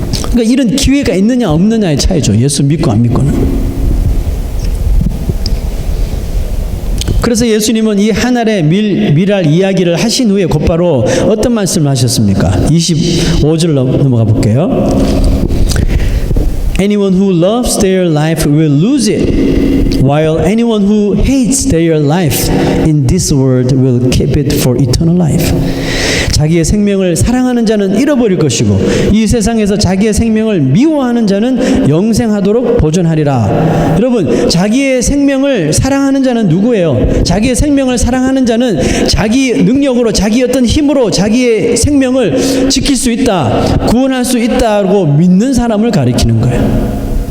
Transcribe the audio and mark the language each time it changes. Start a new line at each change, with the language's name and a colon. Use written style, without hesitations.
Korean: 그러니까 이런 기회가 있느냐 없느냐의 차이죠. 예수 믿고 안 믿고는. 그래서 예수님은 이 하늘의 미랄 이야기를 하신 후에 곧바로 어떤 말씀을 하셨습니까? 25절 넘어가 볼게요.
English: Anyone who loves their life will lose it, while anyone who hates their life in this world will keep it for eternal life.
Korean: 자기의 생명을 사랑하는 자는 잃어버릴 것이고 이 세상에서 자기의 생명을 미워하는 자는 영생하도록 보존하리라. 여러분, 자기의 생명을 사랑하는 자는 누구예요? 자기의 생명을 사랑하는 자는 자기 능력으로, 자기 어떤 힘으로 자기의 생명을 지킬 수 있다, 구원할 수 있다고 믿는 사람을 가리키는 거예요.